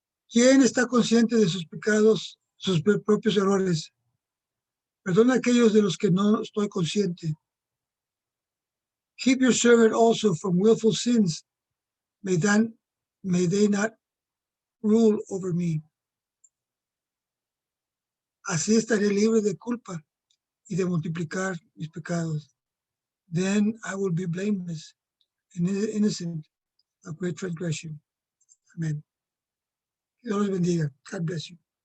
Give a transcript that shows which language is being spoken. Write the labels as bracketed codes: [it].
[es] ¿Quién está consciente de sus pecados, sus propios errores? Perdona a aquellos de los que no estoy consciente. [en] Keep your servant also from willful sins. May they not rule over me. [es] Así estaré libre de culpa y de multiplicar mis pecados. [en] Then I will be blameless and innocent of great transgression. Amen. [es] Dios los bendiga. [en] God bless you.